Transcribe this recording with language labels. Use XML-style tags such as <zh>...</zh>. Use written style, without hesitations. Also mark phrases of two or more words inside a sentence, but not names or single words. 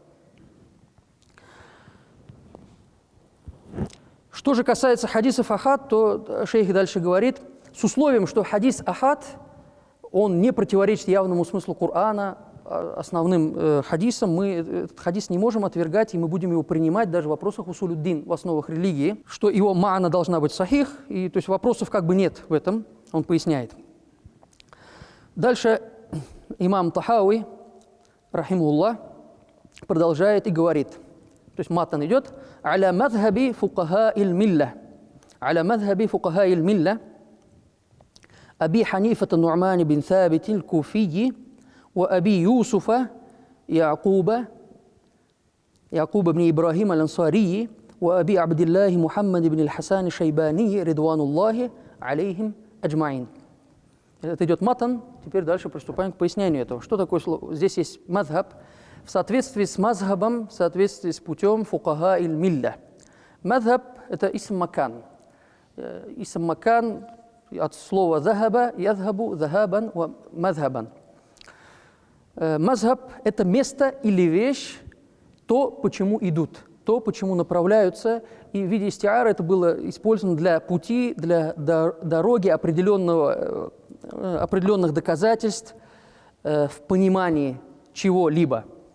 <ru>Что же касается хадисов ахад, то шейх дальше говорит, с условием, что хадис ахад, он не противоречит явному смыслу Корана, основным хадисам, мы этот хадис не можем отвергать, и мы будем его принимать даже в вопросах усулюддин, в основах религии, что его ма'на должна быть сахих, и то есть вопросов как бы нет в этом, он поясняет. Дальше имам Тахауи, рахимуллах, продолжает и говорит, то есть матан идет,</ru> <ar>«على مذهب فقهاء الملة». «على مذهب فقهاء الملة». أبي حنيفة النعمان بن ثابت الكوفي وأبي يوسف يعقوب بن إبراهيم الأنصاري وأبي عبد الله محمد بن الحسن الشيباني رضوان الله عليهم أجمعين.</ar> <ru>Это идет матан, теперь дальше приступаем к пояснению этого. Что такое слово? Здесь есть мазхаб. В соответствии с мазхабом, в соответствии с путем</ru> <ar>فقهاء الملة.</ar> <ru>Мазхаб – это</ru> <ar>اسم مكان. اسم مكان</ar> <ru>от слова</ru> <ar>«ذهب يذهب ذهابا مذهبا».</ar> <ru>Мазхаб – это место или вещь, то, почему идут, то, почему направляются. И в виде истиара это было использовано для пути, для дороги определенных доказательств в понимании чего-либо.</ru>